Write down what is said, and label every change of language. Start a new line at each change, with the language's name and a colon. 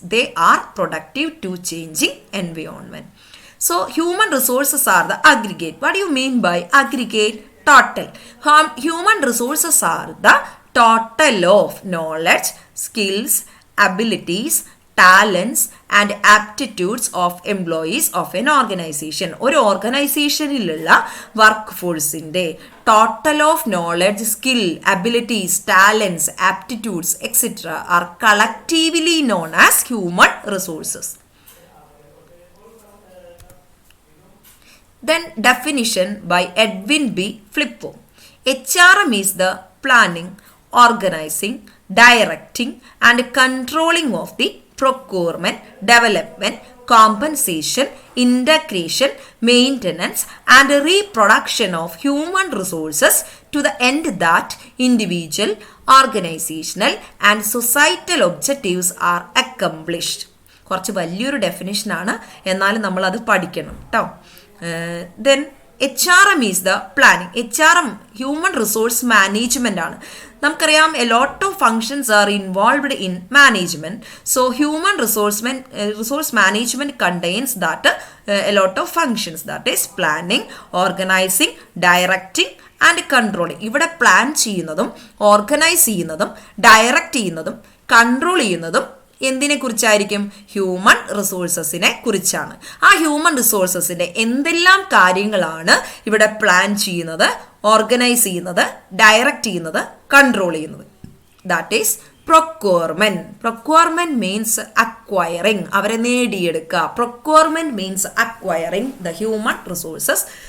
English: They are productive to changing environment. So human resources are the aggregate. What do you mean by aggregate? Total. Human resources are the total of knowledge, skills, abilities, talents and aptitudes of employees of an organization.
Malayalam: ഒരു ഓർഗനൈസേഷനിലുള്ള work ഫോഴ്സിൻ്റെ
English: Total of knowledge, skill, abilities, talents, aptitudes etcetera are collectively known as human resources. Then definition by Edwin B. Flippo. HRM is the planning, organizing, directing and controlling of the procurement, development, compensation, integration, maintenance and reproduction of human resources to the end that individual, organizational and societal objectives are accomplished.
Malayalam: കുറച്ച് വലിയൊരു ഡെഫിനിഷനാണ്, എന്നാലും നമ്മളത് പഠിക്കണം കേട്ടോ.
English: Then HRM is the planning. HRM human resource management ആണ്.
Malayalam: നമുക്കറിയാം
English: a lot of functions are involved in management. So human resource management contains that a lot of functions, that is planning, organizing, directing and controlling.
Malayalam: ഇവിടെ plan ചെയ്യുന്നതും organise ചെയ്യുന്നതും direct ചെയ്യുന്നതും control ചെയ്യുന്നതും എന്തിനെ കുറിച്ചായിരിക്കും? Human റിസോഴ്സസിനെ കുറിച്ചാണ്. ആ ഹ്യൂമൻ റിസോഴ്സസിൻ്റെ എന്തെല്ലാം കാര്യങ്ങളാണ് ഇവിടെ പ്ലാൻ ചെയ്യുന്നത്, ഓർഗനൈസ് ചെയ്യുന്നത്, ഡയറക്റ്റ് ചെയ്യുന്നത്, കൺട്രോൾ ചെയ്യുന്നത്?
English: That is procurement. Procurement means acquiring,
Malayalam: അവരെ നേടിയെടുക്കുക.
English: Procurement means acquiring the human resources.